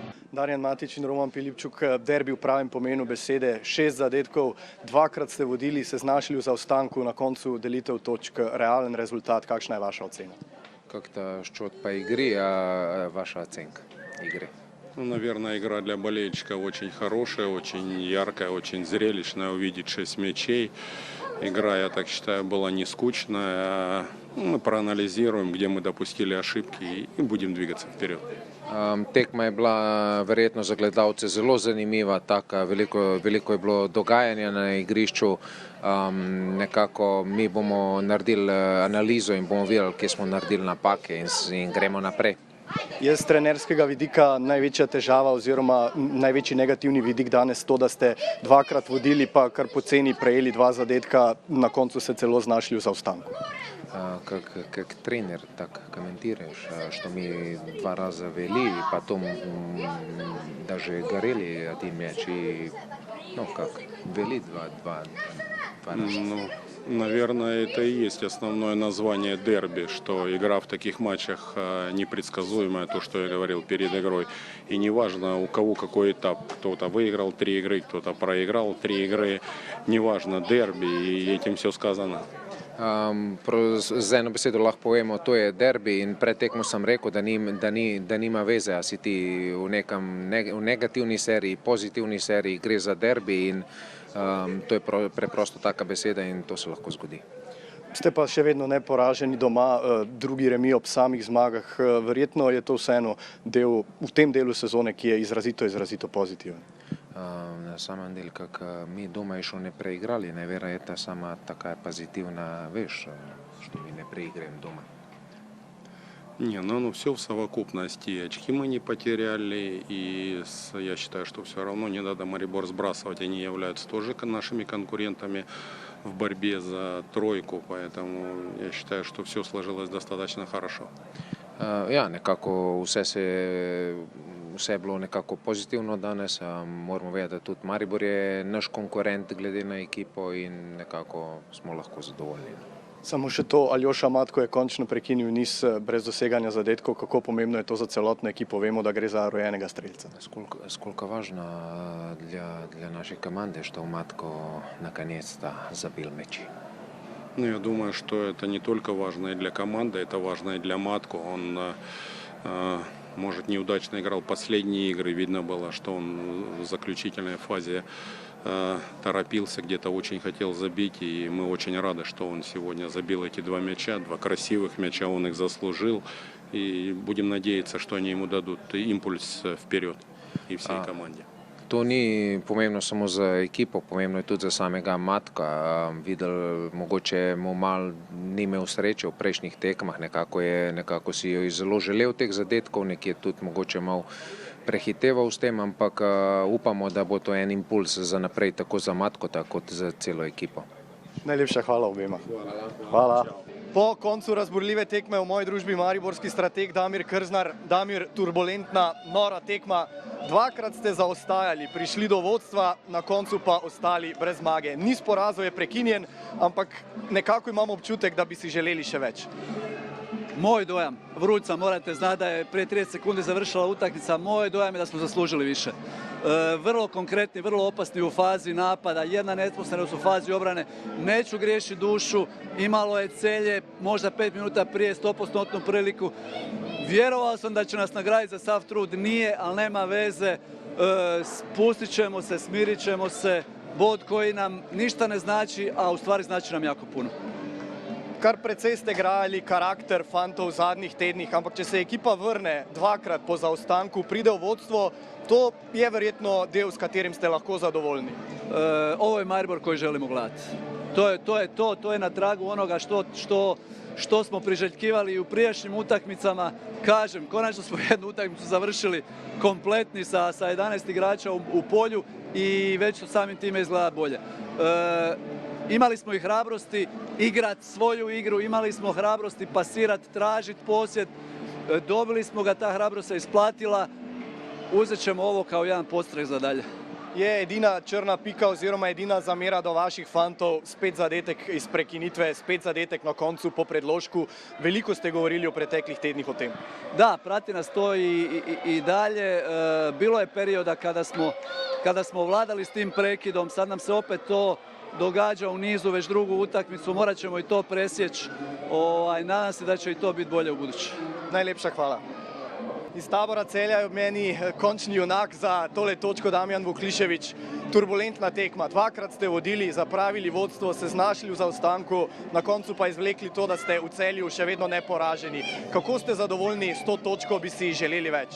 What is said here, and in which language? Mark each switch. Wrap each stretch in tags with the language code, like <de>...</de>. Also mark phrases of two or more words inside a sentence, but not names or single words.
<sl>Darjan Matić in Roman Pilipčuk, derbi v pravem pomenu besede, 6 zadetkov, 2-krat ste vodili, se znašli v zaostanku, na koncu delitev točk, realen rezultat, kakšna je vaša ocena?</sl> <ru>Как-то счет по игре, а ваша оценка игры? Ну, наверное, игра для болельщика очень хорошая, очень яркая, очень зрелищная. Увидеть 6 мячей. Игра, я так считаю, была не скучная. Мы проанализируем, где мы допустили ошибки и будем двигаться вперед.</ru> <sl>Tekma je bila verjetno za gledalce zelo zanimiva, taka, veliko je bilo dogajanja na igrišču. Nekako mi bomo naredili analizo in bomo videli, kje smo naredili napake in gremo naprej. Je z trenerskega vidika največja težava oziroma največji negativni vidik danes to, da ste 2-krat vodili, pa kar poceni prejeli 2 zadetka, na koncu se celo znašli v zaostanku?</sl> <ru>Как тренер так комментируешь, что мы 2 раза вели, потом даже горели 1 мяч и, ну как, вели 2 раза? Ну, наверное, это и есть основное название дерби, что игра в таких матчах непредсказуемая, то, что я говорил перед игрой. И неважно, у кого какой этап, кто-то выиграл 3 игры, кто-то проиграл 3 игры, неважно, дерби, и этим все сказано.</ru> <sl>Z eno besedo lahko povemo, to je derbi in pred tekmo sem rekel, da nima veze, a si ti v negativni seriji, pozitivni seriji, gre za derbi in to je preprosto taka beseda in to se lahko zgodi. Ste pa še vedno neporaženi doma, drugi remi ob samih zmagah. Verjetno je to vseeno del v tem delu sezone, ki je izrazito pozitiven.</sl> <ru>На самом деле, как мы дома еще не проиграли, наверное, это самая такая позитивная вещь, что мы не проиграем дома. Не, ну все в совокупности. Очки мы не потеряли, и я считаю, что все равно не надо Марибор сбрасывать. Они являются тоже нашими конкурентами в борьбе за тройку, поэтому я считаю, что все сложилось достаточно хорошо.</ru> <sl>Ja, nekako vse je bilo nekako pozitivno danes. Moramo vedeti, da tudi Maribor je naš konkurent glede na ekipo in nekako smo lahko zadovoljni. Samo še to, Aljoša Matko je končno prekinil niz brez doseganja zadetkov. Kako pomembno je to za celotno ekipo? Vemo, da gre za rojenega strelca.</sl> <ru>Сколько важно для нашей команды, что Матко наконец-то забил мячи. Ну, я думаю, что это не только важно и для команды, это важно и для Матко. Он, может, неудачно играл последние игры. Видно было, что он в заключительной фазе торопился, где-то очень хотел забить. И мы очень рады, что он сегодня забил эти 2 мяча, 2 красивых мяча, он их заслужил. И будем надеяться, что они ему дадут импульс вперед и всей команде.</ru> <sl>To ni pomembno samo za ekipo, pomembno je tudi za samega Matka. Videl, mogoče mu mal ni imel sreče v prejšnjih tekmah, nekako si jo zelo želel teh zadetkov, nekje tudi mogoče mal prehiteval s tem, ampak upamo, da bo to en impuls za naprej, tako za Matkota kot za celo ekipo. Najlepša hvala obema. Hvala. Po koncu razburljive tekme v moji družbi mariborski strateg Damir Krznar. Damir, turbulentna, nora tekma. 2-krat ste zaostajali, prišli do vodstva, na koncu pa ostali brez zmage. Niz porazov je prekinjen, ampak nekako imamo občutek, da bi si želeli še več.</sl> <hr>Moj dojam, Vruća, morate znati da je prije 30 sekundi završila utakmica, moj dojam je da smo zaslužili više. Vrlo konkretni, vrlo opasni u fazi napada, jedna neposrednost u fazi obrane, neću griješiti dušu, imalo je Celje, možda 5 minuta prije 100% priliku. Vjerovao sam da će nas nagraditi za sav trud, nije, ali nema veze, spustit ćemo se, smirit ćemo se, bod koji nam ništa ne znači, a u stvari znači nam jako puno.</hr> <sl>Kar precej ste grajali karakter fantov v zadnjih tednih, ampak če se ekipa vrne 2-krat po zaostanku, pride v vodstvo, to je verjetno del, s katerim ste lahko zadovoljni.</sl> <hr>Ovo je Maribor koji želimo gledati. To je na tragu onoga što smo priželjkivali u prijašnjim utakmicama. Kažem, konačno smo jednu utakmicu završili kompletni sa 11 igrača u polju i već su samim time izgleda bolje. Imali smo i hrabrosti igrati svoju igru, imali smo hrabrosti pasirati, tražiti posjed, dobili smo ga, ta hrabrost se isplatila, uzet ćemo ovo kao jedan podstrek za dalje.</hr> <sl>Je edina črna pika oziroma edina zamera do vaših fantov spet zadetek iz prekinitve, spet zadetek na koncu po predložku. Veliko ste govorili u preteklih tednih o tem.</sl> <hr>Da, prati nas to i dalje. Bilo je perioda kada smo vladali s tim prekidom, sad nam se opet to događa u nizu, već drugu utakmicu, morat ćemo i to presjeći. Nadam se da će i to biti bolje u buduće.</hr> <sl>Najlepša hvala. Iz tabora Celja je ob meni končni junak za tole točko Damjan Vuklišević. Turbulentna tekma. Dvakrat ste vodili, zapravili vodstvo, se znašli v zaostanku, na koncu pa izvlekli to, da ste v Celju še vedno neporaženi. Kako ste zadovoljni s to točko, bi si želeli več?</sl>